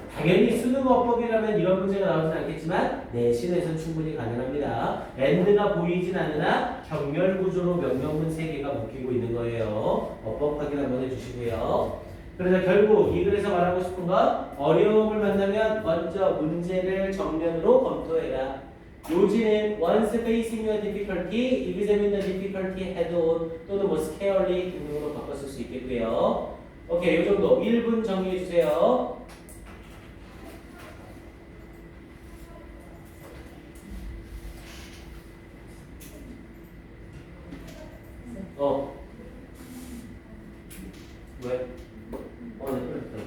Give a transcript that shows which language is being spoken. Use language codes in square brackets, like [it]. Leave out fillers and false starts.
[ko] 당연히 수능어법이라면 이런 문제가 나오진 않겠지만 내신에서는 충분히 가능합니다. and가 보이진 않으나 경렬 구조로 명령문 3개가 묶이고 있는 거예요. 어법 확인 한번 해주시고요. 그래서 결국 이 글에서 말하고 싶은 건 어려움을 만나면 먼저 문제를 정면으로 검토해라. 요지는 [en] once facing a difficulty, examine the difficulty head on, [ko] 또는 뭐 [en] scarcely [ko] 등등으로 바꿨을 수 있겠고요. 오케이, 이 정도 1분 정리해 주세요. 왜? 네, 그래.